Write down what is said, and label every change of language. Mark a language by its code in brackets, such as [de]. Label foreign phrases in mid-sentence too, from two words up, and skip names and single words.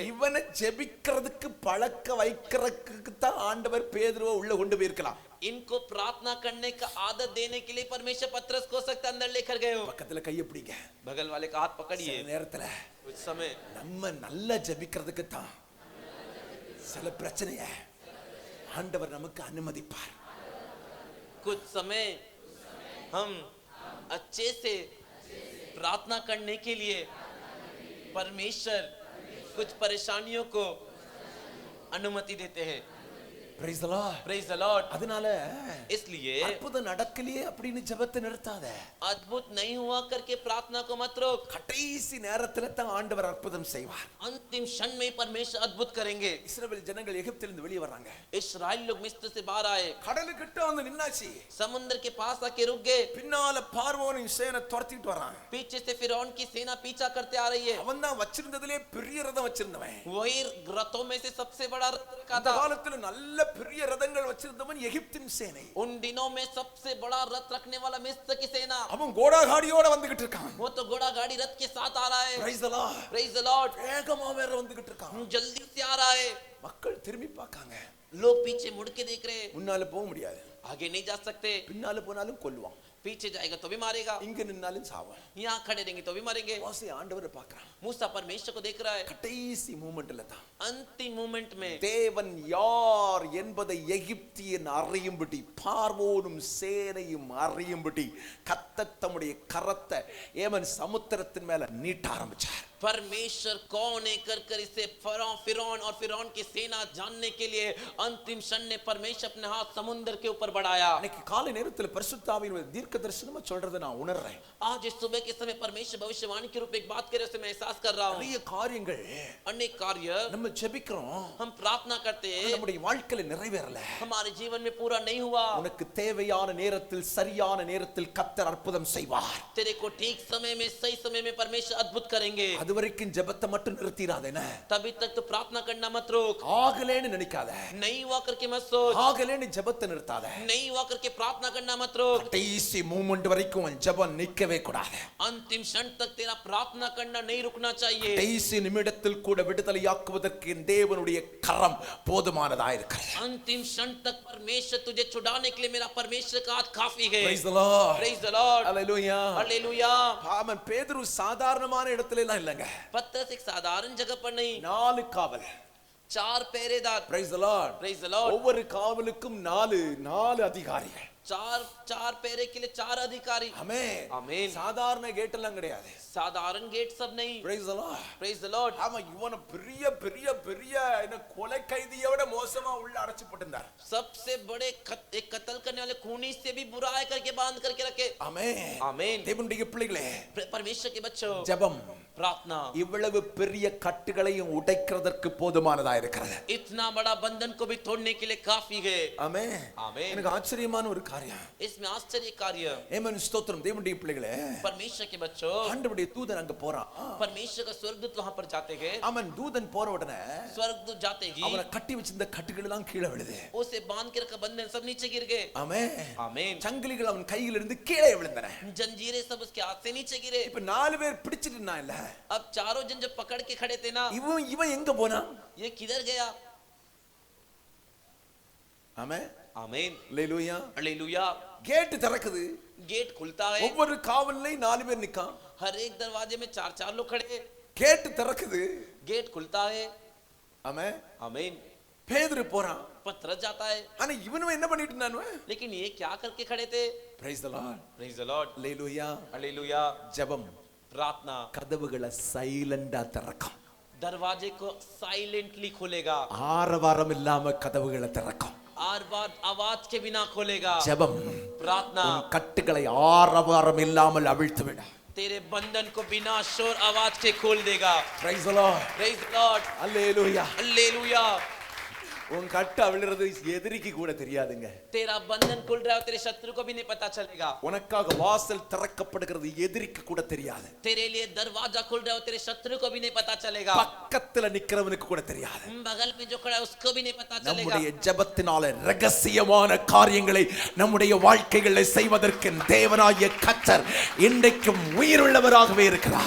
[ta] இவனை ஜெபிக்கிறதுக்கு பழக்க வைக்கிறதுக்கு தான் ஆண்டவர் பேதுருவை உள்ள கொண்டு போயிருக்கலாம். [hi] इनको प्रार्थना करने का आदत देने के लिए परमेश्वर पतरस को सकता अंदर लेकर गए हो। [ta] பக்கத்துல கைய பிடிங்க. [hi] बगल वाले का हाथ पकड़िए। [ta] சில நேரத்துல [hi] कुछ समय [ta] நம்ம நல்லா ஜெபிக்கிறதுக்கு தான் சில பிரச்சனைய ஆண்டவர் நமக்கு அனுமதிப்பார். [hi] कुछ समय हम अच्छे से प्रार्थना करने के लिए परमेश्वर कुछ परेशानियों को अनुमति देते हैं। [en] Praise the Lord. Praise the Lord। [ta] அதனால [hi] इसलिए [ta] அற்புதம் நடக்கலையே அப்படின்னு ஜெபத்தை நிறுத்தாத. [hi] अद्भुत नहीं हुआ करके प्रार्थना को मत रोक। [ta] கடைசி நேரத்துல தான் ஆண்டவர் அற்புதம் செய்வார். [hi] अंतिम क्षण में परमेश्वर अद्भुत करेंगे। [ta] இஸ்ரவேல் ஜனங்கள் எகிப்திலிருந்து வெளியே வராங்க. [hi] इस्राएल लोग मिस्र से बाहर आए, [ta] கடலுக்கிட்ட வந்து நின்னாச்சு. [hi] समुद्र के पास आके रुक गए। [ta] பின்னால பார்வோனின் சேனை துரத்திட்டு வரான். [hi] पीछे से फिरौन की सेना पीछा करते आ रही है। [ta] அவன் தான் வச்சிருந்ததிலே பெரிய ரதம் வச்சிருந்தவன். [hi] वही रथों में से सबसे बड़ा रथ रखा [ta] அந்த [hi] था। [ta] காலத்துல நல்ல பெரிய ரதங்கள் வச்சிருந்தவன் எகிப்தின் சேனை. [hi] उन दिनों में सबसे बड़ा रथ रखने वाला मिस्र की सेना, [ta] அவன் கோடாகாடியோட வந்துகிட்டு இருக்கான். [hi] वो तो घोड़ा गाड़ी रथ के साथ आ रहा है। [en] Praise the Lord. Praise the Lord। [ta] வேகமா வேற வந்துகிட்டு இருக்கான். [hi] जल्दी से आ रहा है। [ta] மக்கள் திரும்பி பார்க்காங்க. [hi] लोग पीछे मुड़ के देख रहे हैं, [ta] முன்னால போக முடியாது, [hi] आगे नहीं जा सकते। [ta] பின்னால போனாலும் கொல்லுவான், [hi] पीछे जाएगा तो भी मारेगा, [ta] இங்க நின்னாலும் சாவான். [hi] यहाँ खड़े रहेंगे तो भी मारेंगे। [ta] மோசே ஆண்டவரை பார்க்கறான். [hi] मूसा परमेश्वर को देख रहा है। [ta] கடைசி மூமெண்ட்ல தான் [hi] अंतिम मोमेंट में [ta] தேவன் யார் என்பதை எகிப்தியன் அறியும்படி, பார்வோனும் சேனையும் அறியும்படி கர்த்தர் தம்முடைய கரத்தை ஏமன் சமுத்திரத்தின் மேல நீட்ட ஆரம்பிச்சார். [hi] परमेश्वर कौन है कर कर इसे फिरौन और फिरौन की सेना जानने के लिए अंतिम क्षण ने परमेश्वर अपने हाथ समुद्र के ऊपर बढ़ाया। [ta] அன்னைக்கு காலை நேரத்தில் பரிசுத்த ஆவியின் தீர்க்க தரிசனமா சொல்றதை நான் உணர்றேன். [hi] आज इस सुबह के समय परमेश्वर भविष्यवाणी के रूप में एक बात करे उसे मैं एहसास कर रहा हूँ। [ta] நிறைய காரியங்கள் [hi] अनेक कार्य [ta] நம்ம ஜெபிக்கிறோம், [hi] हम प्रार्थना करते [ta] அது [hi] हैं, [ta] நம்முடைய வாழ்க்கையில நிறைவேறல. [hi] हमारे जीवन में पूरा नहीं हुआ। [ta] உனக்கு தேவையான நேரத்தில் சரியான நேரத்தில் கர்த்தர் அற்புதம் செய்வார். [hi] तेरे को ठीक समय में सही समय में परमेश्वर अद्भुत करेंगे। [ta] அது வரைக்கும் ஜெபத்தை மட்டும் நிறுத்திராதேன. [hi] तभी तक तो प्रार्थना करना मत रोक। [ta] ஆகலேன்னு நினைக்காத, [hi] नहीं हुआ करके मत सोच, [ta] ஆகலேன்னு ஜெபத்தை நிறுத்தாத. [hi] नहीं हुआ करके प्रार्थना करना मत रोक। [ta] கடைசி மூமெண்ட் வரைக்கும் உன் ஜெபம் நிக்கவே கூடாது. [hi] अंतिम क्षण तक तेरा प्रार्थना करना नहीं रुकना चाहिए। [ta] கடைசி நிமிடத்தில் கூட விடுதலையாக்குவதற்கு என் தேவனுடைய கரம் போதுமானதா இருக்கிறது. [hi] अंतिम क्षण तक परमेश्वर तुझे छुड़ाने के लिए मेरा परमेश्वर का हाथ काफी है। [en] Praise the Lord. Praise the Lord। Hallelujah. [hi] हालेलुया। [ta] ஆமென். பேதுரு சாதாரணமான இடத்துல எல்லாம் இல்லங்க. [hi] पतरस एक साधारण जगह पर नहीं, [ta] 4 காவல். [hi] 4 पहरेदार। [en] Praise the Lord. Praise the Lord। [ta] ஒவ்வொரு காவலுக்கும் 4 அதிகாரிகள். [hi] चार चार पैरे के लिए चार अधिकारी [ta] ஆமென் [hi] आमीन [ta] சாதாரண கேட் எல்லாம் கிடையாது [hi] साधारण गेट सब नहीं [en] praise the lord Praise the Lord [ta] ஆமா இவன பெரிய பெரிய பெரிய என்ன கொலை கைதியை விட மோசமா உள்ள அடைச்சு போட்டுட்டார் [hi] सबसे बड़े एक कत्ल करने वाले खूनी से भी बुरा है करके बांध करके रखे [ta] ஆமென் [hi] आमीन [ta] தேவனுடைய பிள்ளைகளே [hi] परमेश्वर के बच्चों [ta] ஜெபம் [hi] प्रार्थना [ta] இவ்வளவு பெரிய கட்டுகளையும் உடைக்கிறதற்கு போதுமானதா இருக்கிறது [hi] इतना बड़ा बंधन को भी तोड़ने के लिए काफी है [ta] ஆமென் [hi] आमीन [ta] எனக்கு ஆச்சரியமான ஒரு காரியம் [hi] इसमें आश्चर्य कार्य [ta] ஆமென் ஸ்தோத்திரம் தேவனுடைய பிள்ளைகளே [hi] परमेश्वर के बच्चों [ta] ஆண்டவருடைய தூதன் அங்க போறான் [hi] परमेश्वर का स्वर्गदूत वहां पर जाते हैं [ta] அவன் தூதன் போற உடனே [hi] स्वर्गदूत जाते ही [ta] அவனை கட்டி வச்சிருந்த கட்டுகள் எல்லாம் கீழே விழுது [hi] उसे बांध के रखा बंधन सब नीचे गिर गए [ta] ஆமென் [hi] आमीन [ta] சங்கிலிகள் அவன் கையில இருந்து கீழே விழுந்தன [hi] जंजीरें सब उसके हाथ से नीचे गिरे [ta] இப்ப நாலு பேர் பிடிச்சிட்டு இருந்தான் இல்ல [hi] अब चारों जन जब पकड़ के खड़े थे ना [ta] இவன் எங்க போனா [hi] ये किधर गया [ta] ஆமென் [hi] आमीन [ta] அல்லேலூயா [hi] हालेलुया [ta] கேட் திறக்குது [hi] गेट खुलता है [ta] ஒவ்வொரு காவல்லையும் நாலு பேர் நிக்கான் [hi] हर एक दरवाजे में चार चार लोग खड़े हैं [ta] கேட் திறக்குது [hi] गेट खुलता है [ta] ஆமென் [hi] आमीन [ta] பேதுரு போறான் [hi] पतरस जाता है [ta] ஆனா இவனும் என்ன பண்ணிட்டு இருந்தானு [hi] लेकिन ये क्या करके खड़े थे [en] praise the lord Praise the Lord [ta] அல்லேலூயா [hi] हालेलुया [ta] ஜெபம் [hi] प्रार्थना [ta] கதவுகளை சைலண்டா திறக்கும் [hi] दरवाजे को साइलेंटली खोलेगा [ta] ஆரவாரம் இல்லாம கதவுகளை திறக்கும் [hi] आर बार आवाज के बिना खोलेगा [ta] ஜெபம் [hi] प्रार्थना [ta] உன் கட்டுகளை ஆரவாரம் இல்லாமல் அவிழ்த்து விட [hi] तेरे बंधन को बिना शोर आवाज के खोल देगा [en] praise the lord Praise the Lord [ta] அல்லேலூயா [hi] हालेलुया [ta] உன் கட்டு அவிழ்றது எதிரிக்கு கூட தெரியாதுங்க [hi] तेरा बंधन खुल रहा है तेरे शत्रु को भी नहीं पता चलेगा [ta] உனக்காக வாசல் திறக்கப்படுகிறது எதிரிக்கு கூட தெரியாது [hi] तेरे लिए दरवाजा खुल रहा है तेरे शत्रु को भी नहीं पता चलेगा [ta] பக்கத்துல நிக்கிறவனுக்கு கூட தெரியாது [hi] बगल में जो खड़ा है उसको भी नहीं पता चलेगा [ta] நம்முடைய ஜெபத்தினால ரகசியமான காரியங்களை நம்முடைய வாழ்க்கைகளில் செய்வதற்கு தேவனாகிய கர்த்தர் இன்றைக்கும் உயிருள்ளவராகவே இருக்கிறார்